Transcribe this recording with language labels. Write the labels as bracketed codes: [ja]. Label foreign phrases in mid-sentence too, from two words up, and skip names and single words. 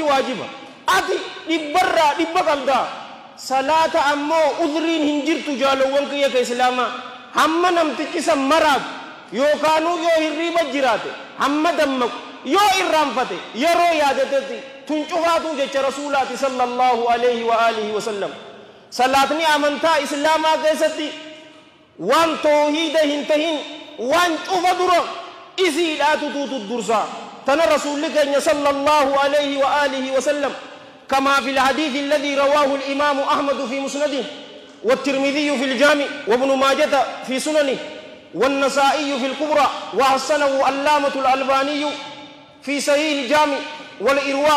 [om] waajiba ati dhibbarraa dhibba qabdaa salaata ammoo udhriin hin jirtu jaalowwan kiyya ka islaamaa hamma namtichi san maraatu yookaanuu yoo hirriiba jiraate hamma dammaqu yoo irraanfate yeroo yaadatetti tun cufaatu jecha rasuulaati [ar] صلى الله عليه وآله وسلم [om] salaatni amantaa islaamaa keessatti waan toohiida hin tahin waan cufa dura isiidhaatu tuutu dursaa tana rasuulli keenya sallallahu [ar] عليه وآله وسلم كما في الحديث الذي رواه الإمام أحمد في مسنده والترمذي في الجامع وابن ماجة في سننه والنسائي في الكبرى وحسنه علامة الألباني في صحيح الجامع والإرواء